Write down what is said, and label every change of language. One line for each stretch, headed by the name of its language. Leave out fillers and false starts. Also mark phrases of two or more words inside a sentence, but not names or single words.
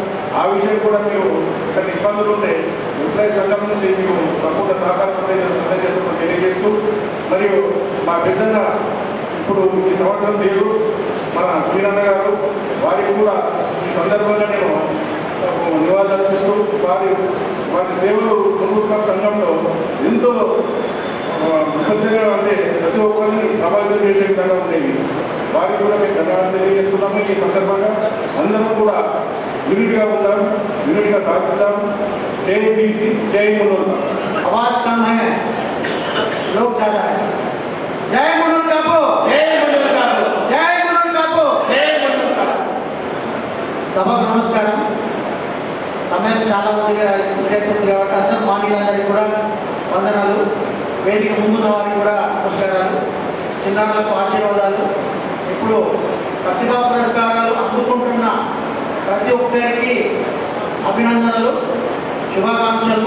Telugu: ఆ విషయం కూడా మీరు ఇక్కడ ఇబ్బందులు ఉంటే ఎంప్లాయీ సంఘం నుంచి మీకు సంపూర్ణ సహకారం అందజేస్తామని తెలియజేస్తూ, మరియు మా పెద్దన్న ఇప్పుడు ఈ సంవత్సరం లేదు మన శ్రీరన్న గారు, వారికి కూడా ఈ సందర్భంగా నేను నివాళులు అర్పిస్తూ వారి సేవలు మున్నూరు కాపు సంఘంలో ఎంతో ముఖ్యంగా అంటే ప్రతి ఒక్కరిని ప్రభావితం చేసే విధంగా ఉండేవి. వారికి కూడా మేము ధన్యవాదాలు తెలియజేస్తున్నాము. ఈ సందర్భంగా అందరం కూడా యూనిట్గా ఉందాం, యూనిట్గా సాగుతాం. జై జై మున్నూరు కాపు.
Hindi: आवाज कम है, लोग ज्यादा है. जय मुन्नूर कापू, जय मुन्नूर कापू, जय मुन्नूर कापू, जय मुन्नूर कापू.
Telugu: సభకు నమస్కారం. సమయం చాలా మందిగా ఉండేటువంటి కాబట్టి అందరూ మానవులందరికీ కూడా వందనాలు. వేదిక ముందున్న వారికి కూడా నమస్కారాలు, చిన్నారులకు ఆశీర్వాదాలు. ఇప్పుడు ప్రతిభా పురస్కారాలు అందుకుంటున్న ప్రతి ఒక్కరికి అభినందనలు, శుభాకాంక్షలు.